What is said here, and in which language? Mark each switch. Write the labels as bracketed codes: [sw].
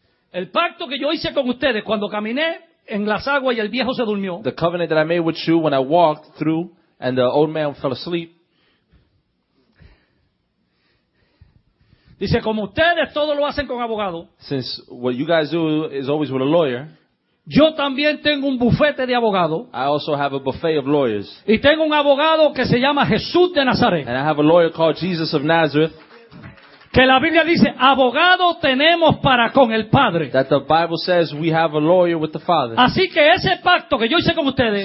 [es] El pacto que yo hice con ustedes cuando caminé en las aguas y el viejo se durmió. [en] The covenant that I made with you when I walked through and the old man fell asleep. [es] Dice, como ustedes todos lo hacen con abogado. [en] Since what you guys do is always with a lawyer. [es] Yo también tengo un bufete de abogado. [en] I also have a buffet of lawyers. [es] Y tengo un abogado que se llama Jesús de Nazaret. [en] And I have a lawyer called Jesus of Nazareth. [es] Que la Biblia dice, abogado tenemos para con el Padre. [en] That the Bible says we have a lawyer with the Father. [es] Así que ese pacto que yo hice con ustedes.